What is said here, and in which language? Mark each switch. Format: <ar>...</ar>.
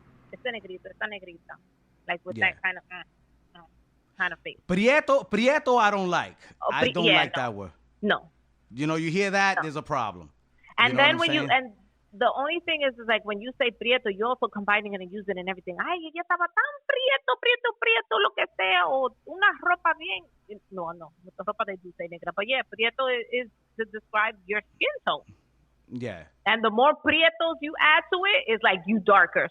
<en>It's a negrita, like with that kind of face. Prieto, I don't like. I don't like that word. No. You hear that? There's a problem. And then and the only thing is like when you say prieto, you're also combining it and using it and everything.</en> <es>Ay, ella estaba tan prieto, lo que sea, o una ropa bien.</es> <en>No, ropa they do say negra, but yeah, prieto is to describe your skin tone. Yeah. And the more prietos you add to it, it's like you darker.</en>